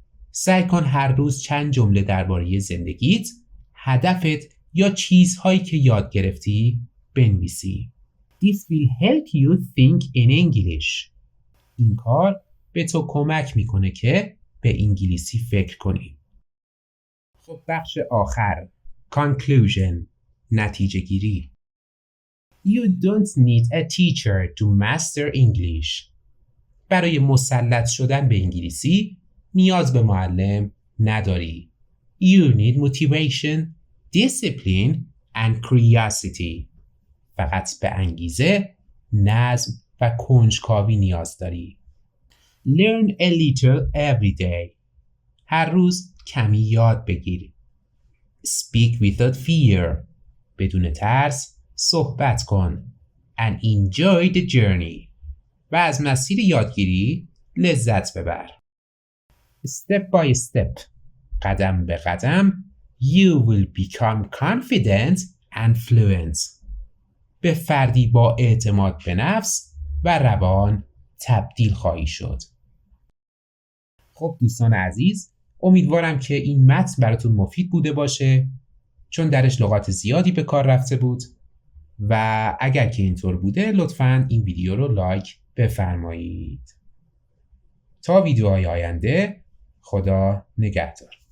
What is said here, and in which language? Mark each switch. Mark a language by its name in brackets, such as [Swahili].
[Persian] سعی کن هر روز چند جمله درباره زندگیت، هدفت یا چیزهایی که یاد گرفتی بنویسی. [English] This will help you think in English. [Persian] این کار به تو کمک میکنه که به انگلیسی فکر کنی. خب بخش آخر conclusion نتیجه گیری. [English] You don't need a teacher to master English. [Persian] برای مسلط شدن به انگلیسی نیاز به معلم نداری. [English] You need motivation, discipline and curiosity. [Persian] فقط به انگیزه، نظم و کنجکاوی نیاز داری. [English] Learn a little every day. [Persian] هر روز کمی یاد بگیر. [English] Speak without fear. [Persian] بدون ترس صحبت کن. [English] And enjoy the journey. [Persian] و از مسیر یادگیری لذت ببر. [English] Step by step. [Persian] قدم به قدم [English] you will become confident and fluent. [Persian] به فردی با اعتماد به نفس و روان تبدیل خواهی شد. خب دوستان عزیز، امیدوارم که این متن براتون مفید بوده باشه، چون درش لغات زیادی به کار رفته بود و اگر که اینطور بوده لطفاً این ویدیو رو لایک بفرمایید. تا ویدیوهای آینده، خدا نگهدار.